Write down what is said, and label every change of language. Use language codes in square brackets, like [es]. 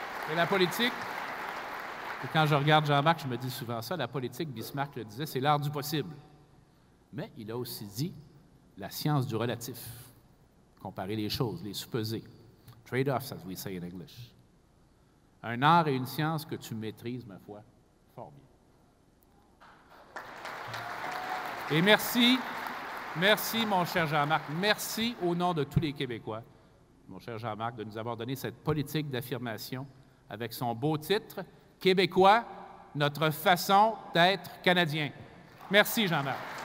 [fr] Et la politique, et quand je regarde Jean-Marc, je me dis souvent ça, la politique, Bismarck le disait, c'est l'art du possible. Mais il a aussi dit la science du relatif, comparer les choses, les sous-peser. [en] Trade-offs, as we say in English. [fr] Un art et une science que tu maîtrises, ma foi, fort bien. Et merci, mon cher Jean-Marc, merci au nom de tous les Québécois, mon cher Jean-Marc, de nous avoir donné cette politique d'affirmation avec son beau titre, « Québécois, notre façon d'être Canadien ». Merci, Jean-Marc.